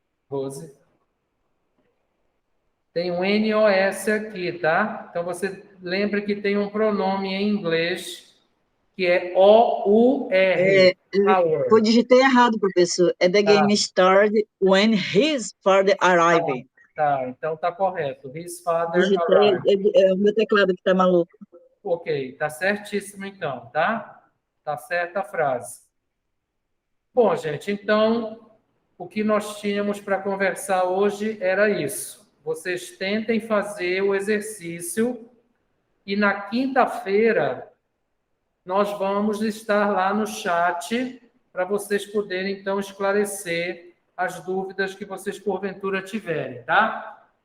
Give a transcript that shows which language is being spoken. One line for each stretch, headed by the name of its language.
Portuguese: Rose. Tem um NOS aqui, tá? Então, você lembra que tem um pronome em inglês que é O-U-R. Eu digitei errado, professor. É
English: the game started when his father arrived.
Portuguese: Tá, então tá correto.
English: His father
Portuguese: Digitei,
English: arrived.
Portuguese: é o meu teclado que está maluco. Ok, tá certíssimo então, tá? Tá certa a frase. Bom, gente, então, o que nós tínhamos para conversar hoje era isso. Vocês tentem fazer o exercício e na quinta-feira nós vamos estar lá no chat para vocês poderem, então, esclarecer as dúvidas que vocês, porventura, tiverem, tá?